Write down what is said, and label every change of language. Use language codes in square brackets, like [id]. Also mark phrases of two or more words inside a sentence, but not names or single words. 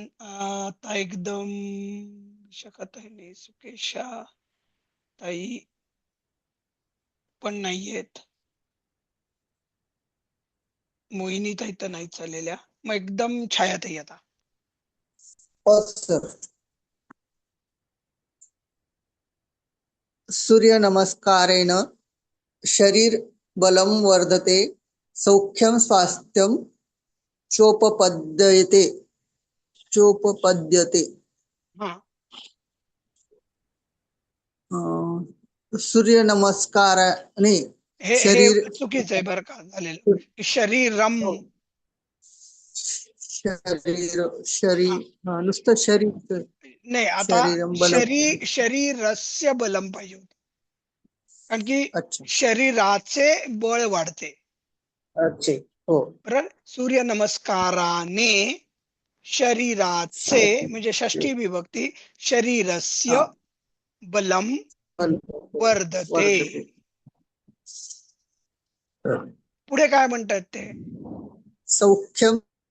[mr] आता एकदम शकत आहे नाही. सुकेशा ताई पण नाहीयेत, मोहिनी ताई तर नाही चाललेल्या. मग एकदम छायाताई आता. हो सर. [sa] सूर्यनमस्कारेण शरीर बलं वर्धते, सौख्यं स्वास्थ्यं चोपपद्यते. [mr] हा, सूर्यनमस्काराने हे शरीर चुकीचं आहे बरं का झालेलं. शरीरम. नुसतं शरीर नाही, आता [sa] शरीरम बलम. शरीरस्य बलम [mr] पाहिजे होतं, कारण की अच्छा. शरीराचे बळ वाढते. अच्छा. हो. बरोबर. सूर्य नमस्काराने शरीराचे म्हणजे षष्ठी विभक्ती, [sa] शरीरस्य बलम वर्धते. [mr] पुढे काय म्हणतात ते? सौख्यम